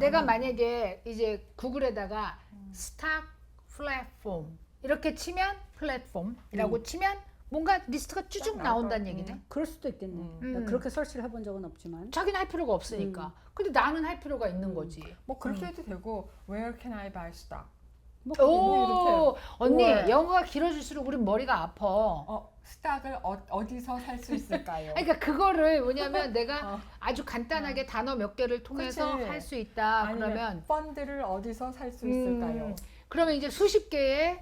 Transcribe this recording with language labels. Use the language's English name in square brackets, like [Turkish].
[Korean] 내가 만약에 이제 구글에다가 스탁 플랫폼 이렇게 치면 플랫폼이라고 치면 뭔가 리스트가 쭉 나온다는 얘기네. 그럴 수도 있겠네. 나 그렇게 설치를 해본 적은 없지만. 자기는 할 필요가 없으니까. 근데 나는 할 필요가 있는 거지. 뭐 그렇게 해도 되고 [English] Where can I buy stock? [Korean] 오, 언니 [English] or- [Korean] 영어가 길어질수록 우린 머리가 아파. 스탁을 어디서 살 수 있을까요? 그러니까 그거를 뭐냐면 내가 아주 간단하게 단어 몇 개를 통해서 그치. 할 수 있다. 아니면 그러면 펀드를 어디서 살 수 있을까요? 그러면 이제 수십 개의